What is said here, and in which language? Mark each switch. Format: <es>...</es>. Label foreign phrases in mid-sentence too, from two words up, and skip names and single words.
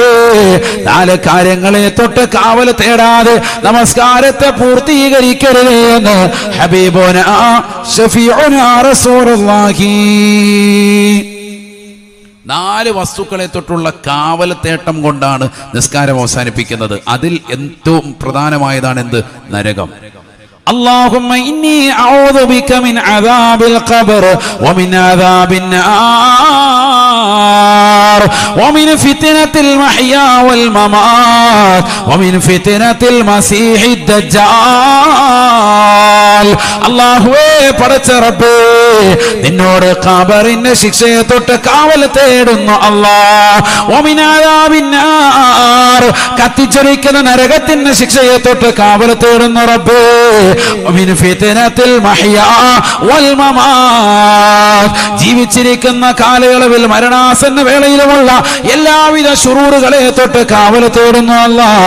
<ml>4 കാര്യങ്ങളെ തൊട്ട് കാവൽ തേടാതെ നമസ്കാരത്തെ പൂർത്തീകരിക്കരുത് എന്ന്</ml> <ar>حبيبنا شفيعنا رسول الله.</ar> <ml>4 വസ്തുക്കളെ തൊട്ടുള്ള കാവൽ തേട്ടം കൊണ്ടാണ് നിസ്കാരം അവസാനിപ്പിക്കുന്നത്. അതിൽ ഏറ്റവും പ്രധാനമായതാണ് എന്ത്? നരകം.</ml> <ar>اللهم إني أعوذ بك من عذاب القبر ومن عذاب النار ومن فتنة المحيا والممات ومن فتنة المسيح الدجال.</ar> <ml>അല്ലാഹുവേ, പടച്ച റബ്ബേ, നിന്നോട് ഖബറിന്റെ ശിക്ഷയെ തൊട്ട് കാവൽ തേടുന്നു അല്ലാഹ്.</ml> <ar>ومن عذاب النار,</ar> <ml>കത്തിച്ചൊരിക്കുന്ന നരകത്തിന്റെ ശിക്ഷയെ തൊട്ട് കാവൽ തേടുന്നു റബ്ബേ.</ml> <ar>ومن فتنة المحيا والممات,</ar> <ml>ജീവിച്ചിരിക്കുന്ന കാലയളവിൽ മരണാസന്ന വേളയിലുമുള്ള എല്ലാവിധ ശുറൂറുകളെ തൊട്ട് കാവൽ തേടുന്നു അല്ലാഹ്.</ml>